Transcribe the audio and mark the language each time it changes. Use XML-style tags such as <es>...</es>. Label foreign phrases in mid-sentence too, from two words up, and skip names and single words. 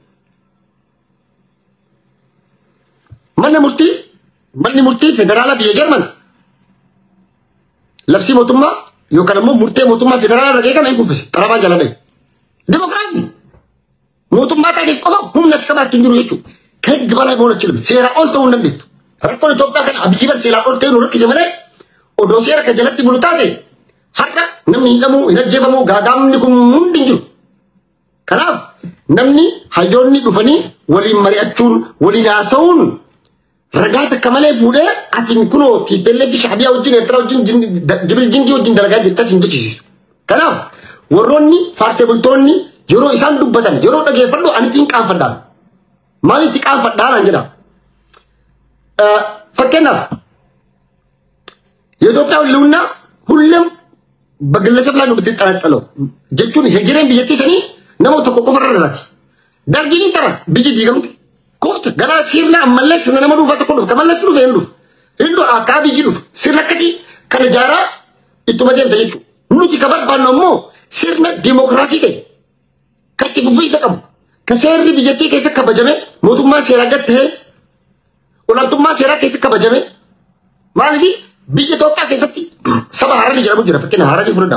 <om>manni murtii federaala biyya Jarman labsii mootummaa yookaan ammoo murtee mootummaa federaala ragee kana hin kuffise xarabaa jala dhaye dimokiraasii mootummaa taatiif qofa humna itti qabaatti hin jiru jechuudha</om> <am>ከህግ በላይ መሆን አይችልም</am> <om>seera ol ta'uu hin dandeettu rakkoon Itoophiyaa kana abiyyi bar seera ol ta'e nu rakkise malee odoo seera kan jalatti bulu taate har'a namni hidhamu hin ajjeefamu gaagaamni kun hundi hin jiru kanaaf namni hayyoonni dhufanii waliin mari'achuun waliin haasa'uun ragaa takka malee fuudhee atiin kunoo TPLF Shaabiyaa wajjin Eertiraa wajjin Jibril Jingii wajjin dalagaa jirtas hin jechisiisu. Kanaaf warroonni faarsee bultoonni yeroo isaan dubbatan yeroo dhageeffadhu anitiin qaanfadhaan maalitti qaanfadhaan jedha. Fakkeenyaaf</om> <am>የኢትዮጵያ ህልውና ሁሌም በግለሰብ ላይ ነው የምትጠለጠለው</am> <om>jechuun hegereen biyyattii sanii nama tokko qofa irratti dargiin tara biyyi diigamte koofta gara sirna ammallee sirna nama dhuunfaa tokko dhufu kamallee hindu akka biyyi dhufu sirna akkasii kan ijaaraa ittuma deemta jechuudha nuti ka barbaannu ammoo sirna dimokiraasii ta'e kan itti fufiinsa qabu kan seerri biyyattii keessa kabajame mootummaa seeraa gad ta'e olaantummaa seeraa keessa kabajame maaliif biyya Itoophiyaa keessatti saba Hararii jedhamu jira fakkeenya Hararii fudhadhaa</om>